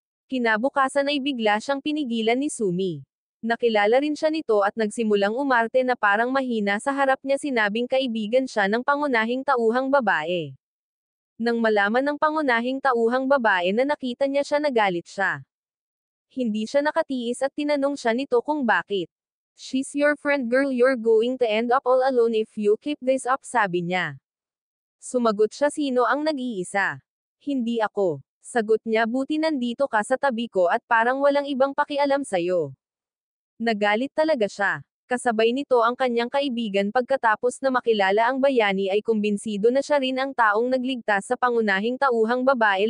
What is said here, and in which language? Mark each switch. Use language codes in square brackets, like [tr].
[tl] Kinabukasan ay bigla siyang pinigilan ni Sumi. Nakilala rin siya nito at nagsimulang umarte na parang mahina sa harap niya, sinabing kaibigan siya ng pangunahing tauhang babae. Nang malaman ng pangunahing tauhang babae na nakita niya siya, nagalit siya. Hindi siya nakatiis at tinanong siya nito kung bakit. [en] She's your friend girl, you're going to end up all alone if you keep this up, [tl] sabi niya. Sumagot siya, sino ang nag-iisa? Hindi ako. Sagot niya, buti nandito ka sa tabi ko at parang walang ibang pakialam sayo. Nagalit talaga siya. Kasabay nito ang kanyang kaibigan. Pagkatapos na makilala ang bayani ay kumbinsido na siya rin ang taong nagligtas sa pangunahing tauhang babae.